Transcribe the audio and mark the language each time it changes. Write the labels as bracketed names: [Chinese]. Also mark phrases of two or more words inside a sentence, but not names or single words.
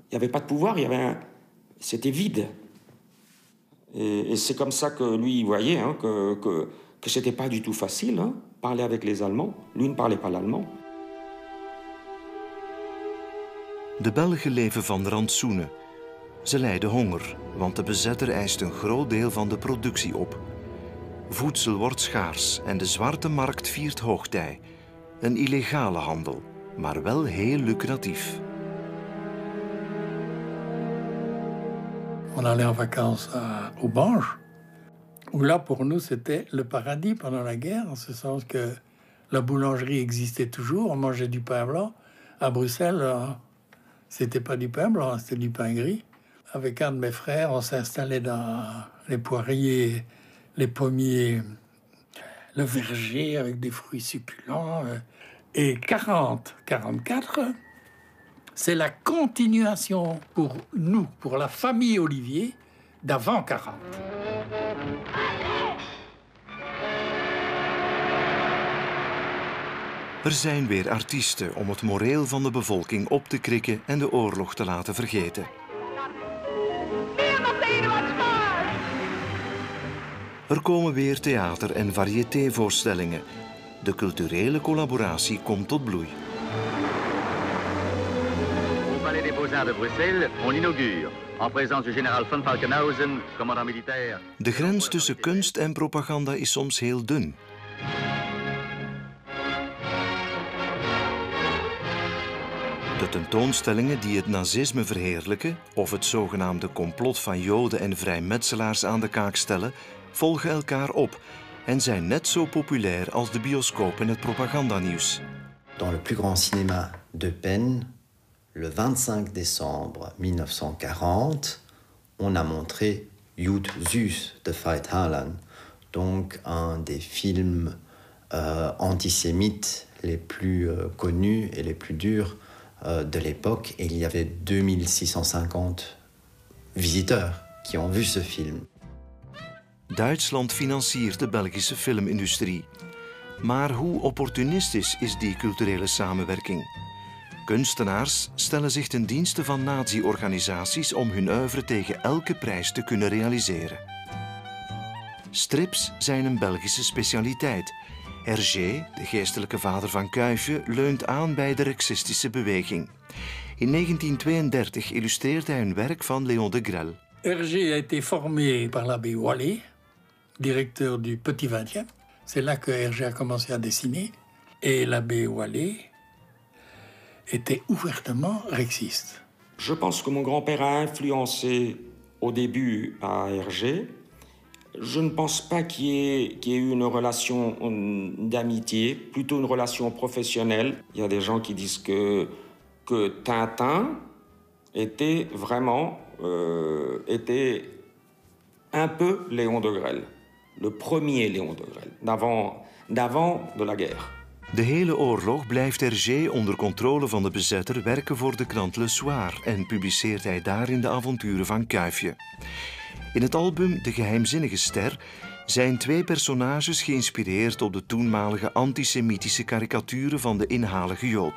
[French] Il n'y avait pas de pouvoir, c'était vide. Et c'est comme ça que lui, il voyait hein, que c'était pas du tout facile, hein, parler avec les Allemands. Lui ne parlait pas l'allemand. [Dutch] De Belgen leven van rantsoenen. Ze lijden honger, want de bezetter eist een groot deel van de productie op. Voedsel wordt schaars en de zwarte markt viert hoogtij. Een illegale handel, maar wel heel lucratief. [French] On allait en vacances aux Banches, où là pour nous c'était le paradis pendant la guerre, en ce sens que la boulangerie existait toujours, on mangeait du pain blanc. À Bruxelles, c'était pas du pain blanc, c'était du pain gris. Avec un de mes frères, on s'installait dans les poiriers, les pommiers, le verger avec des fruits succulents. Et 40-44, c'est la continuation pour nous, pour la famille Olivier, d'avant 40. [Dutch] Er zijn weer artiesten om het moreel van de bevolking op te krikken en de oorlog te laten vergeten. Er komen weer theater- en variétévoorstellingen. De culturele collaboratie komt tot bloei. [French] Au Palais des Beaux-Arts de Bruxelles, on inaugure, en présence du général von Falkenhausen, commandant militaire. [Dutch] De grens tussen kunst en propaganda is soms heel dun. De tentoonstellingen die het nazisme verheerlijken of het zogenaamde complot van Joden en vrijmetselaars aan de kaak stellen, volgen elkaar op en zijn net zo populair als de bioscoop en het propagandanieuws. [French] Dans le plus grand cinéma de peine, le 25 décembre 1940, on a montré Jud Süß de Veit Harlan, donc un des films antisémites les plus connus et les plus durs de l'époque. Et il y avait 2650 visiteurs qui ont vu ce film. [Dutch] Duitsland financiert de Belgische filmindustrie. Maar hoe opportunistisch is die culturele samenwerking? Kunstenaars stellen zich ten dienste van nazi-organisaties om hun oeuvre tegen elke prijs te kunnen realiseren. Strips zijn een Belgische specialiteit. Hergé, de geestelijke vader van Kuifje, leunt aan bij de rexistische beweging. In 1932 illustreert hij een werk van Léon de Grelle. [French] Hergé a été formé par l'abbé Wallet, directeur du Petit XXe. C'est là que Hergé a commencé à dessiner. Et l'abbé Wallet était ouvertement rexiste. Je pense que mon grand-père a influencé au début à Hergé. Je ne pense pas qu'il y ait eu une relation d'amitié, plutôt une relation professionnelle. Il y a des gens qui disent que Tintin était vraiment était un peu Léon de Grelle. Le premier Léon de Grelle, d'avant de la guerre. [Dutch] De hele oorlog blijft Hergé onder controle van de bezetter werken voor de krant Le Soir en publiceert hij daarin de avonturen van Kuifje. In het album De Geheimzinnige Ster zijn 2 personages geïnspireerd op de toenmalige antisemitische karikaturen van de inhalige Jood.